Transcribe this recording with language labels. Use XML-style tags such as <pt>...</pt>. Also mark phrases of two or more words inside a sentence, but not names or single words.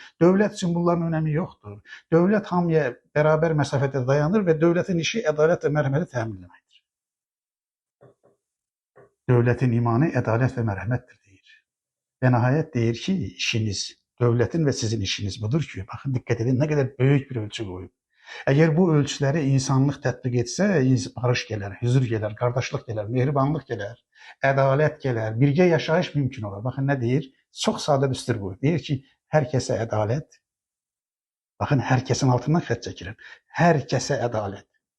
<tr>Devlet için bunların önemi yoktur. Devlet hamıya beraber mesafede dayanır ve devletin işi adalet ve merhameti temin etmektir. Devletin imanı adalet ve merhamettir deyir. Ve nihayet deyir ki işiniz, devletin ve sizin işiniz budur ki, bakın dikkat edin ne kadar büyük bir ölçü koyup.</tr> <az>Eğer bu ölçüləri insanlıq tətbiq etsə, barış gələr, huzur gələr, qardaşlıq gələr, mehribanlıq gələr, ədalət gələr, birgə yaşayış mümkün olur. Baxın nə deyir? Çox sadə düstur bu. Deyir ki, hər kəsə ədalət. Baxın, hər kəsin altından xətt çəkirəm. Hər kəsə ədalət.</az>